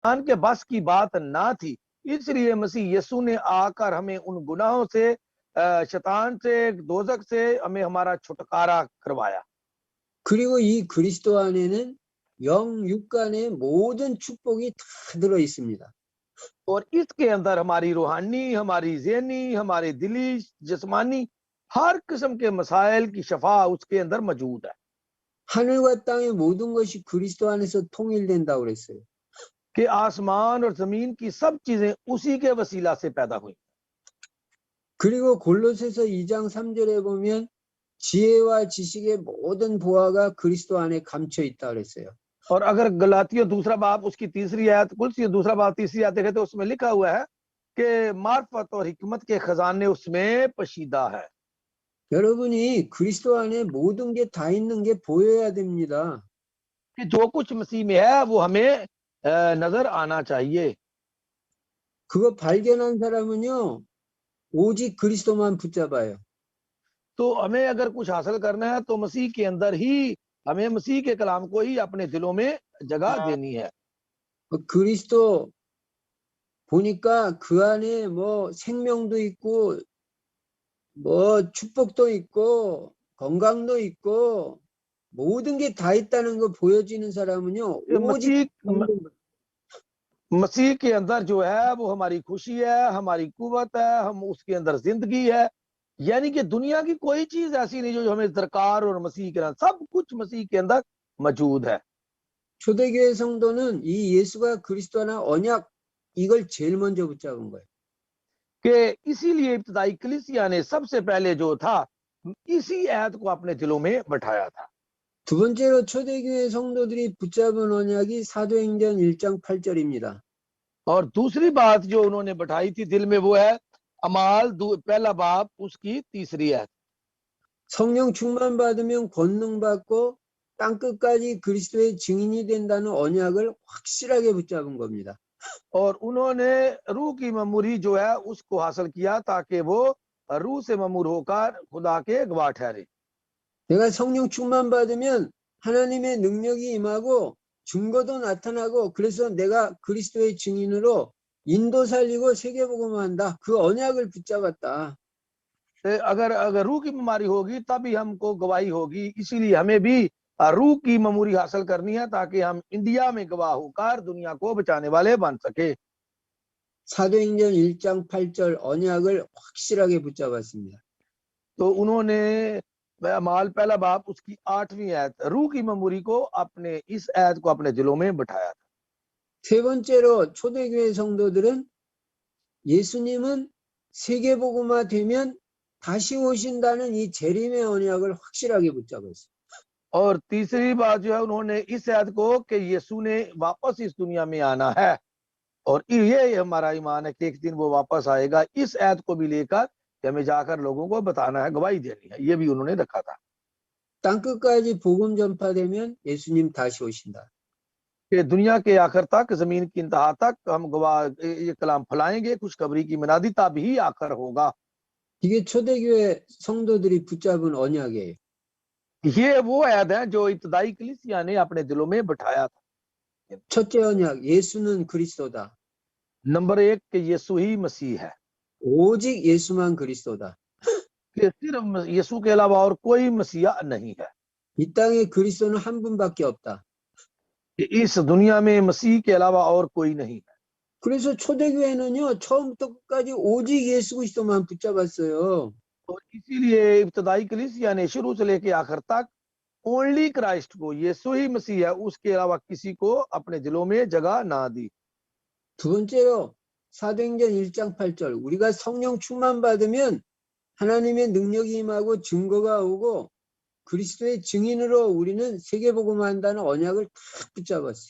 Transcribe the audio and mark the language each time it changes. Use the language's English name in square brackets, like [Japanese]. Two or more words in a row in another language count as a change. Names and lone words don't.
[Urdu] شیطان کے بس کی بات نہ تھی، اس لیے مسیح یسوع نے آ کر ہمیں ان گناہوں سے، شیطان سے، دوزخ سے ہمیں ہمارا چھٹکارا کروایا. [Korean] 그리고 이 그리스도 안에는 영 육간의 모든 축복이 다 들어 있습니다. [Urdu] اور اس کے اندر ہماری روحانی، ہماری ذہنی، ہماری دلی، جسمانی ہر قسم کے مسائل کی شفا اس کے اندر موجود ہے. [Korean] 하늘과 땅의 모든 것이 그리스도 안에서 통일된다고 그랬어요. [Urdu] کہ آسمان اور زمین کی سب چیزیں اسی کے وسیلہ سے پیدا ہوئی. [Korean] 그리고 골로새서 2장 3절에 보면 지혜와 지식의 모든 보화가 그리스도 안에 감춰 있다 그랬어요. [Urdu] اور اگر گلتیوں دوسرا باب اس کی تیسری آیت، کلسیوں دوسرا باب تیسری آیت دیکھیں تو اس میں لکھا ہوا ہے کہ معرفت اور حکمت کے خزانے اس میں پوشیدہ ہے. [Korean] 여러분이 그리스도 안에 모든 게 다 있는 게 보여야 됩니다. [Urdu] کہ جو کچھ مسیح میں ہے وہ ہمیں نظر آنا چاہیے. [Korean] 그거 발견한 사람은요, 오직 그리스도만 붙잡아요. [Urdu] تو ہمیں اگر کچھ حاصل کرنا ہے تو مسیح کے اندر ہی ہمیں مسیح کے کلام کو ہی اپنے دلوں میں جگہ دینی ہے. [Korean] 그리스도 보니까 그 안에 뭐 생명도 있고 뭐 축복도 있고 건강도 있고 모든 게 다 있다는 거 보여지는 사람은요, 오직 [Urdu] مسیح کے اندر جو ہے وہ ہماری خوشی ہے، ہماری قوت ہے، ہم اس کے اندر زندگی ہے. یعنی کہ دنیا کی کوئی چیز ایسی نہیں جو ہمیں درکار، اور مسیح کے اندر سب کچھ مسیح کے اندر موجود ہے. [Korean] 초대교회 성도는 이 예수가 그리스도나 언약 이걸 제일 먼저 붙잡은 거예요. [Urdu] کہ اسی لیے ابتدائی کلیسیا نے سب سے پہلے جو تھا اسی آیت کو اپنے دلوں میں بٹھایا تھا. [Korean] 두 번째로 초대교회 성도들이 붙잡은 언약이 사도행전 1장 8절입니다. [Urdu] اور دوسری بات جو انہوں نے بٹھائی تھی دل میں وہ ہے اعمال پہلا باب اس کی تیسری آیت. [Korean] 성령 충만 받으면 권능 받고 땅 끝까지 그리스도의 증인이 된다는 언약을 확실하게 붙잡은 겁니다. [Urdu] اور انہوں نے روح کی معموری جو ہے اس کو حاصل کیا تاکہ وہ روح سے معمور ہو کر خدا کے گواہ ٹھہرے. [Korean] 내가 성령 충만 받으면 하나님의 능력이 임하고 증거도 나타나고 그래서 내가 그리스도의 증인으로 인도 살리고 세계복음한다. 그 언약을 붙잡았다. [Urdu] اگر روح کی بیماری ہوگی تبھی ہم کو گواہی ہوگی، اسی لیے ہمیں بھی روح کی معموری حاصل کرنی ہے تاکہ ہم انڈیا میں گواہ ہو کر دنیا کو بچانے والے بن سکے. [Korean] 사도행전 1장 8절 언약을 확실하게 붙잡았습니다. [Urdu] تو انہوں نے اعمال پہلا باب اس کی 8ویں آیت روح کی معموری کو اپنے اس آیت کو اپنے دلوں میں بٹھایا تھا. [Korean] 세 번째로 초대교회 성도들은 예수님은 세계복음화 되면 다시 오신다는 이 재림의 언약을 확실하게 붙잡았어요. [Urdu] اور تیسری بات جو ہے انہوں نے اس آیت کو کہ یسوع نے واپس اس دنیا میں آنا ہے اور یہ ہمارا ایمان ہے کہ ایک دن وہ واپس آئے گا. اس آیت کو بھی لے کر ہمیں جا کر لوگوں کو بتانا ہے، گواہی دینی ہے، یہ بھی انہوں نے رکھا تھا. [Korean] 땅 끝까지 복음 전파되면 예수님 다시 오신다. [Urdu] کہ دنیا کے آخر تک، زمین کی انتہا تک ہم گواہ یہ کلام پھیلائیں گے، خوشخبری کی منادی تب ہی آخر ہوگا. [Korean] 이게 초대교회 성도들이 붙잡은 언약이에요. [Urdu] یہ وہ آیت ہے جو ابتدائی کلیسیا نے اپنے دلوں میں بٹھایا تھا. [Korean] 첫째 언약, 예수는 그리스도다. [Urdu] نمبر 1 کہ یسوع ہی مسیح ہے, [Korean] 오직 예수만 그리스도다. [Urdu] کہ صرف یسوع کے علاوہ اور کوئی مسیحا نہیں ہے. [Korean] 이 땅에 그리스도는 한 분밖에 없다. [Urdu] کہ اس دنیا میں مسیح کے علاوہ اور کوئی نہیں ہے. [Korean] 그래서 초대교회는요, 처음부터 끝까지 오직 예수 그리스도만 붙잡았어요. [Urdu] اور اسی لیے ابتدائی کلیسیا نے شروع سے لے کے آخر تک [English] Only Christ [Urdu] کو، یسوع ہی مسیح ہے، اس کے علاوہ کسی کو اپنے دلوں میں جگہ نہ دی. [Korean] 두 번째로 사도행전 1장 8절 우리가 성령 충만 받으면 하나님의 능력이 임하고 증거가 오고 그리스도의 증인으로 우리는 세계복음한다는 언약을 딱 붙잡았어요.